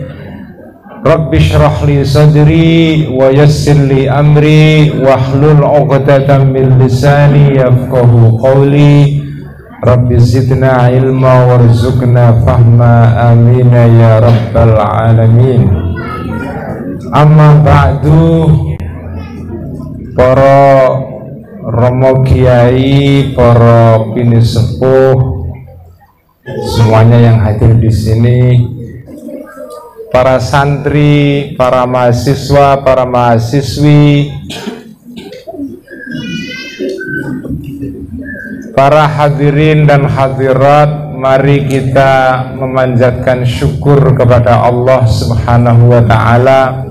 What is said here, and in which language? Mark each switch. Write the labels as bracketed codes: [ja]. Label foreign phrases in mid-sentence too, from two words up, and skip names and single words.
[ar] رب اشرح لي صدري ويسر لي أمري واحلل عقدة من لساني يفقهوا قولي. رب زدنا علما وارزقنا فهما، آمين يا رب العالمين. أما بعد, [jv] para romo kiai, para bini sepuh, [id] semuanya yang hadir di sini, para santri, para mahasiswa, para mahasiswi, para hadirin dan hadirat, mari kita memanjatkan syukur kepada [ar] الله سبحانه وتعالى.